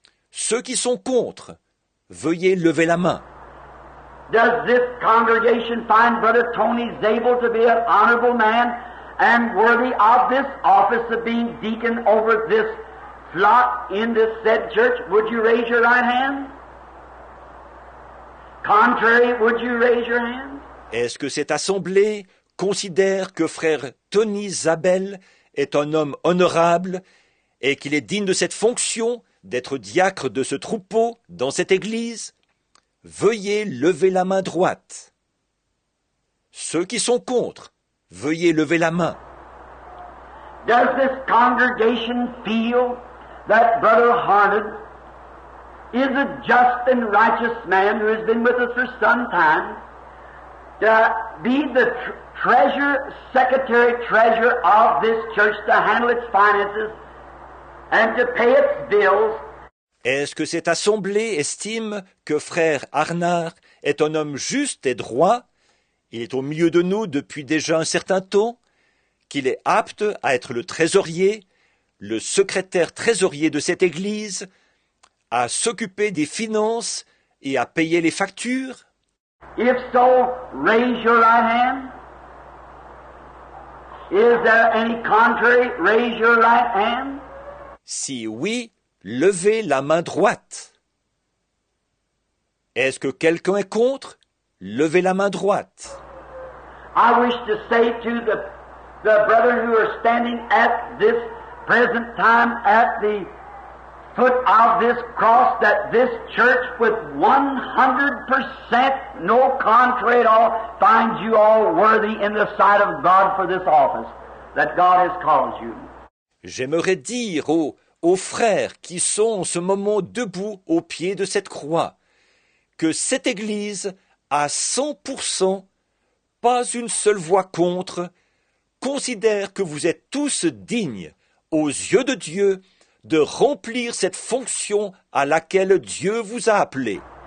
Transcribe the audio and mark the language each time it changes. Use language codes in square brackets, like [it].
[fr] Ceux qui sont contre, veuillez lever la main. [en] Does this congregation find Brother Tony Zabel to be an honorable man and worthy of this office of being deacon over this flock in this said church? Would you raise your right hand? Contrary, would you raise your hand? [fr] Est-ce que cette assemblée considère que frère Tony Zabel est un homme honorable et qu'il est digne de cette fonction d'être diacre de ce troupeau dans cette église? Veuillez lever la main droite. Ceux qui sont contre, veuillez lever la main. [en] Does this congregation feel that Brother Harned is a just and righteous man who has been with us for some time, to be the secretary-treasurer of this church, to handle its finances and to pay its bills? [fr] Est-ce que cette assemblée estime que frère Arnard est un homme juste et droit? Il est au milieu de nous depuis déjà un certain temps, qu'il est apte à être le trésorier, le secrétaire trésorier de cette église, à s'occuper des finances et à payer les factures? [en] If so, raise your right hand. Is there any contrary? Raise your right hand. [fr] Si oui, levez la main droite. Est-ce que quelqu'un est contre? Levez la main droite. [en] I wish to say to the brethren who are standing at this present time at the foot of this cross, that this church with 100% no contrary at all finds you all worthy in the sight of God for this office that God has called you. [fr] J'aimerais dire aux frères qui sont en ce moment debout au pied de cette croix que cette Église, à 100%, pas une seule voix contre, considère que vous êtes tous dignes, aux yeux de Dieu, de remplir cette fonction à laquelle Dieu vous a appelé.